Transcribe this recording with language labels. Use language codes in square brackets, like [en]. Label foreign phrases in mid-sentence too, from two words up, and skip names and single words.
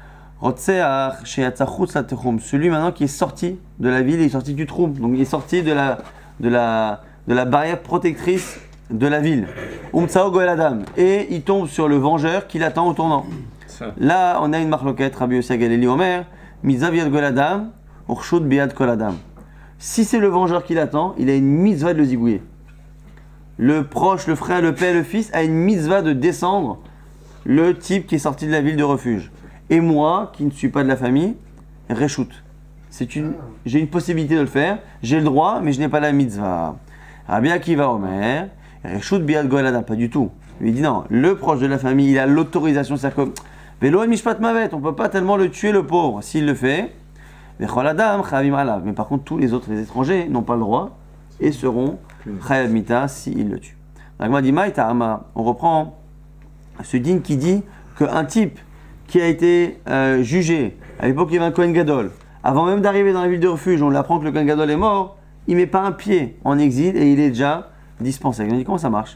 [fr] Celui maintenant qui est sorti de la ville, il est sorti du Troum, donc il est sorti de la barrière protectrice de la ville. [he] גואל הדם, [fr] et il tombe sur le vengeur qui l'attend au tournant. Là, on a une marloquette, [he] רבי יוסי הגלילי אומר, מצוה ביד גואל הדם, ורשות ביד כל אדם. [fr] Si c'est le vengeur qui l'attend, il a une mitzvah de le zigouiller. Le proche, le frère, le père, le fils a une mitzvah de descendre le type qui est sorti de la ville de refuge. Et moi, qui ne suis pas de la famille, reshoot. J'ai une possibilité de le faire, j'ai le droit, mais je n'ai pas la mitzvah. [he] רבי עקיבא אומר, רשות ביד גואל הדם, [fr] pas du tout. Il dit non, le proche de la famille, il a l'autorisation, c'est-à-dire que [he] ולו משפט מות, [fr] on ne peut pas tellement le tuer le pauvre. S'il le fait, [he] וכל אדם חייבים עליו. [fr] Mais par contre, tous les autres, les étrangers, n'ont pas le droit et seront [he] חייב מיתה [fr] s'il le tue. On reprend ce din qui dit qu'un type qui a été jugé, à l'époque il y avait un Kohen Gadol, avant même d'arriver dans la ville de refuge, on l'apprend que le Kohen Gadol est mort, il ne met pas un pied en exil et il est déjà dispensé. On dit comment ça marche?